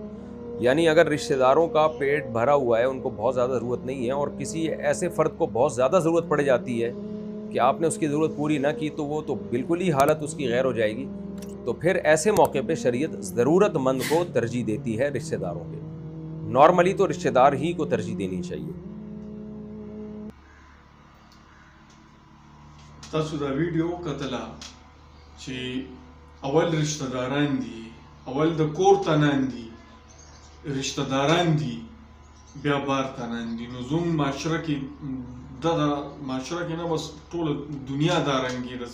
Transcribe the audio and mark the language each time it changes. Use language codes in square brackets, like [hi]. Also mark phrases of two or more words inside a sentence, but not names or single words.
[ur] یعنی اگر رشتہ داروں کا پیٹ بھرا ہوا ہے، ان کو بہت زیادہ ضرورت نہیں ہے، اور کسی ایسے فرد کو بہت زیادہ ضرورت پڑ جاتی ہے کہ آپ نے اس کی ضرورت پوری نہ کی، تو وہ تو بالکل ہی حالت اس کی غیر ہو جائے گی. تو پھر ایسے موقعے پہ شریعت ضرورت مند کو ترجیح دیتی ہے رشتہ داروں پہ. نارملی تو رشتہ دار ہی کو ترجیح دینی چاہیے. [ps] تاسو دا ویډیو کتله چې اول رشتهداران دي، اول د کور تنان دي، رشتهداران دي، بیا بار تنان دي. نو زموږ معاشره کې دغه معاشره کې نه بس ټوله دنیا دا رنګې ده.